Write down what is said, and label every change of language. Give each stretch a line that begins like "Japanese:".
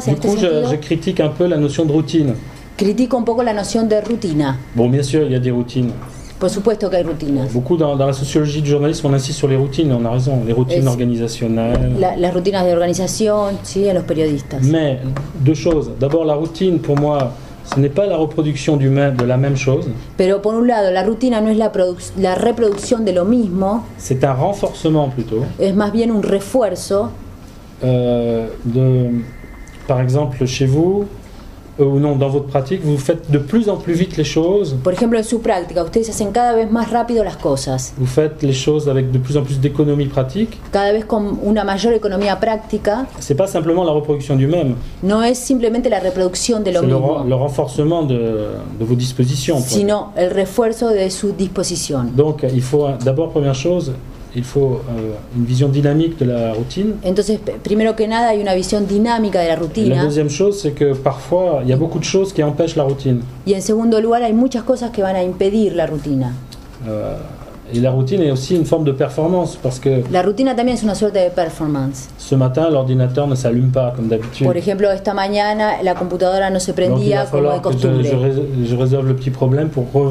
French: du coup, je critique un peu la notion de routine.
Spanish: Critico un poco la noción de rutina.
French: Bon, bien sûr, il y a des routines.
Spanish: Por supuesto que hay rutinas.
French: Beaucoup dans la sociologie du journalisme, on insiste sur les routines, on a raison, les routines organisationnelles.
Spanish: Las rutinas de organización, sí, en los periodistas.
French: Mais deux choses. D'abord, la routine, pour moi, ce n'est pas la reproduction de la même chose.
Spanish: Pero por un lado, la rutina no es la reproducción de lo mismo.
French: C'est un renforcement plutôt.
Spanish: Es más bien un refuerzo.
French: Par exemple, chez vous, ou non, dans votre pratique, vous faites de plus en plus vite les choses.
Spanish: Por ejemplo, en su práctica, ustedes hacen cada vez más rápido las cosas.
French: Vous faites les choses avec de plus en plus d'économie pratique.
Spanish: Cada vez con una mayor economía práctica.
French: C'est pas simplement la reproduction du même.
Spanish: No es simplemente la reproducción de lo mismo.
French: Le renforcement de vos dispositions.
Spanish: Sino el refuerzo de su disposición.
French: Donc, il faut d'abord, première chose, il faut une vision dynamique de la routine.
Spanish: Entonces, primero que nada, hay una visión dinámica de la rutina.
French: La deuxième chose, c'est que parfois, il y a beaucoup de choses qui empêchent la routine.
Spanish: Y en segundo lugar, hay muchas cosas que van a impedir la rutina.
French: Et la routine est aussi une forme de performance parce que
Spanish: la rutina también es una suerte de performance.
French: Ce matin, l'ordinateur ne s'allume pas comme d'habitude.
Spanish: Por ejemplo, esta mañana la computadora no se prendía como de costumbre.
French: Je résolve le petit problème pour